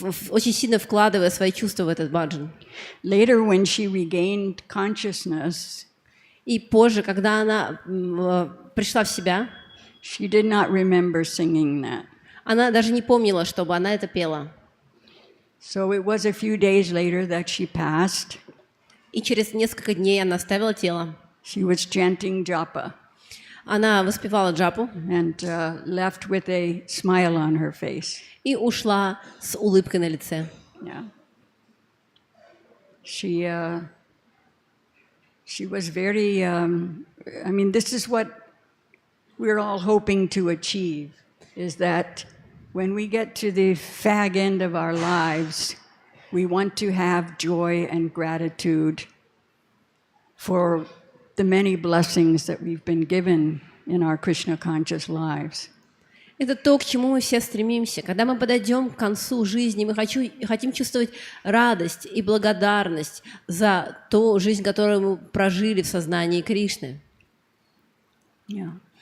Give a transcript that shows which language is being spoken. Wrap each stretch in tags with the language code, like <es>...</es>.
<ru>Очень сильно вкладывая свои чувства в этот баджан.</ru> <en>Later, when she regained consciousness,</en> <ru>и позже, когда она пришла в себя,</ru> <en>she did not remember singing that.</en> <ru>Она даже не помнила, чтобы она это пела.</ru> <en>So it was a few days later that she passed.</en> <ru>И через несколько дней она оставила тело.</ru> <en>She was chanting japa.</en> <ru>Она воспевала джапу.</ru> <en>And left with a smile on her face.</en> <ru>И ушла с улыбкой на лице.</ru> <en>Yeah. She she was very, this is what we're all hoping to achieve, is that when we get to the fag end of our lives, we want to have joy and gratitude for the many blessings that we've been given in our Krishna conscious lives.</en> <ru>Это то, к чему мы все стремимся. Когда мы подойдем к концу жизни, мы хотим чувствовать радость и благодарность за ту жизнь, которую мы прожили в сознании Кришны.</ru> <en>Yeah.</en>